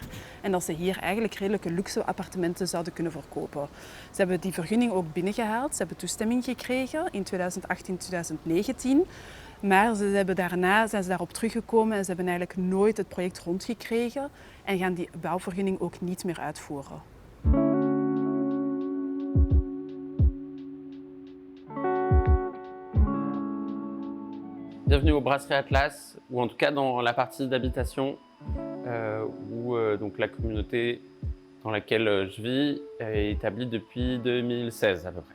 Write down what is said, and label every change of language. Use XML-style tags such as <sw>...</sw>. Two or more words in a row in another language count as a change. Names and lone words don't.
<nl>En dat ze hier eigenlijk redelijke luxe appartementen zouden kunnen verkopen. Ze hebben die vergunning ook binnengehaald, ze hebben toestemming gekregen in 2018, 2019. Maar daarna zijn ze daarop teruggekomen en ze hebben eigenlijk nooit het project rondgekregen en gaan die bouwvergunning ook niet meer uitvoeren.</nl> <fr>Bienvenue au Brasserie Atlas, ou en tout cas dans la partie d'habitation où donc la communauté dans laquelle je vis est établie depuis 2016 à peu près.</fr>